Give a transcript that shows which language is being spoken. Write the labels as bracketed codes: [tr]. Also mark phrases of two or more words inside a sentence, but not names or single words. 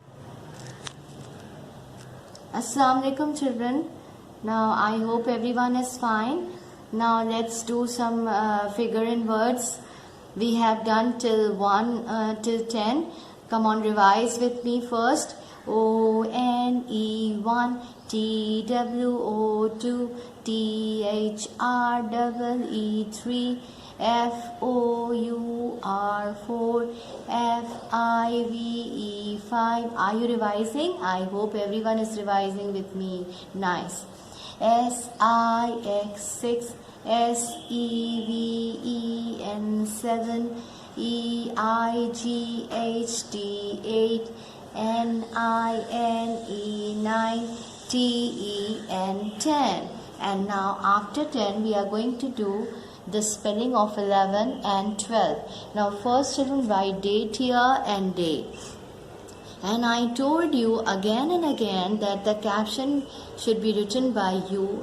[ar] السلام عليكم [en] children. Now I hope everyone is fine. Now let's do some figure in words. We have done till 1 till 10. Come on, revise with me first. O-N-E 1, T-W-O 2, T-H-R-E-E 3, F-O-U-R 4, F-I-V-E 5. Are you revising? I hope everyone is revising with me. Nice. S-I-X 6, S-E-V-E-N 7, E-I-G-H-T 8, N-I-N-E 9, T-E-N 10. And now after 10 we are going to do the spelling of 11 and 12. Now first children, write date here and day. And I told you again and again that the caption should be written by you.